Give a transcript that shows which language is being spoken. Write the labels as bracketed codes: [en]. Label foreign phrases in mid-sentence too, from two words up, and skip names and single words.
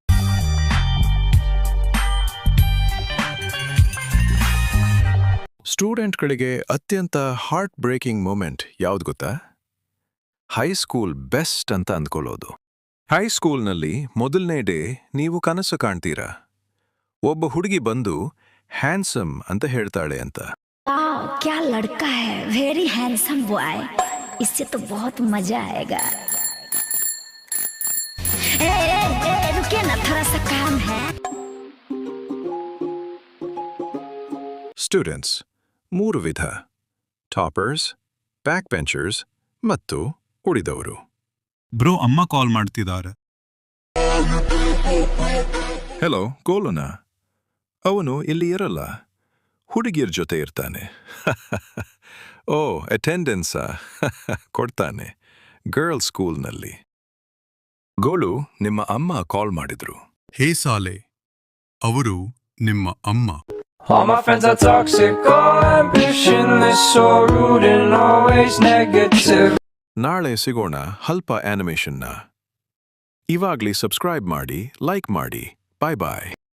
[kn] ಸ್ಟೂಡೆಂಟ್ಗಳಿಗೆ ಅತ್ಯಂತ [en] heart breaking moment [kn] ಯಾವ್ದು ಗೊತ್ತಾ? [en] high school best [kn] ಅಂತ ಅಂದ್ಕೊಳ್ಳೋದು. ಹೈಸ್ಕೂಲ್ನಲ್ಲಿ ಮೊದಲನೇ ಡೇ ನೀವು ಕನಸು ಕಾಣ್ತೀರಾ. ಒಬ್ಬ ಹುಡುಗಿ ಬಂದು ಹ್ಯಾಂಡ್ಸಮ್ ಅಂತ ಹೇಳ್ತಾಳೆ ಅಂತ. [hi] क्या लड़का है, [en] very handsome boy, [hi] इससे तो बहुत मजा आएगा. रुकिए ना, थोड़ा सा काम है. [kn] ಸ್ಟೂಡೆಂಟ್ಸ್ 3 ವಿಧ: ಟಾಪರ್ಸ್, [en] back benchers [kn] ಮತ್ತು ಉಳಿದವರು. ಬ್ರೋ, ಅಮ್ಮ ಕಾಲ್ ಮಾಡ್ತಿದ್ದಾರೆ. ಹೆಲೋ, ಗೋಲುನಾ? ಅವನು ಇಲ್ಲಿ ಇರಲ್ಲ, ಹುಡುಗಿಯರ ಜೊತೆ ಇರ್ತಾನೆ. ಓ, ಅಟೆಂಡೆನ್ಸಾ? ಕೊಡ್ತಾನೆ, [en] girls school. [kn] ಗೋಲು, ನಿಮ್ಮ ಅಮ್ಮ ಕಾಲ್ ಮಾಡಿದ್ರು. ಹೇ ಸಾಲೆ, ಅವರು ನಿಮ್ಮ ಅಮ್ಮ. [en] All my friends are toxic, all ambitionless, so rude and always negative. [kn] ನಾಳೆ ಸಿಗೋಣ ಹಲ್ಪ ಆನಿಮೇಷನ್ನ. ಇವಾಗ್ಲೇ ಸಬ್ಸ್ಕ್ರೈಬ್ ಮಾಡಿ, ಲೈಕ್ ಮಾಡಿ. [en] bye bye.